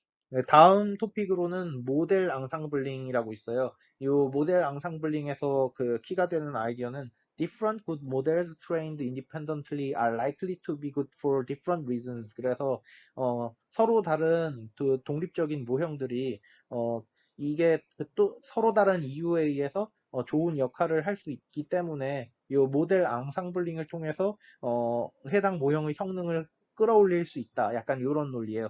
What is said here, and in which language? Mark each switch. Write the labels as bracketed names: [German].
[Korean] 네, 다음 토픽으로는 모델 앙상블링이라고 있어요. 이 모델 앙상블링에서 그 키가 되는 아이디어는 [English] different good models trained independently are likely to be good for different reasons. [Korean] 그래서 서로 다른 독립적인 모형들이 이게 또 서로 다른 이유에 의해서 좋은 역할을 할 수 있기 때문에 이 모델 앙상블링을 통해서 해당 모형의 성능을 끌어올릴 수 있다. 약간 이런 논리예요.